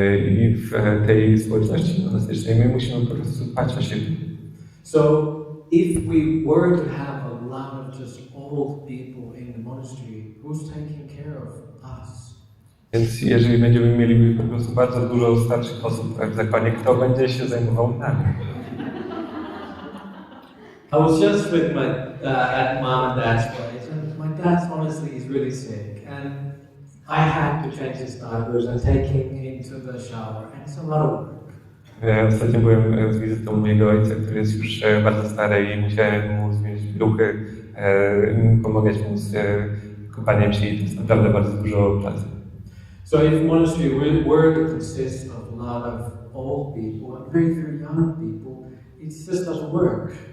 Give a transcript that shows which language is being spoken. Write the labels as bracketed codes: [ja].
[pl] I w tej społeczności monastycznej my musimy po prostu dbać o siebie. [en] So if we were to have a lot of just old people in the monastery, who's taking care of us? [pl] Więc jeżeli będziemy mieli po prostu bardzo dużo starszych osób w zakonie, kto będzie się zajmował nami? [en] I was just with my at mom and dad's place, and my dad honestly is really sick, and I had to change his diapers and take him into the shower, and it's a lot of work. [pl] Ostatnio byłem z wizytą mojego ojca, który jest już bardzo stary i musiałem mu zmienić pieluchy, pomagać mu z kąpaniem się i to jest naprawdę bardzo dużo pracy. [en] So if monastery were to consist of a lot of old people and very, very young people, it just doesn't work.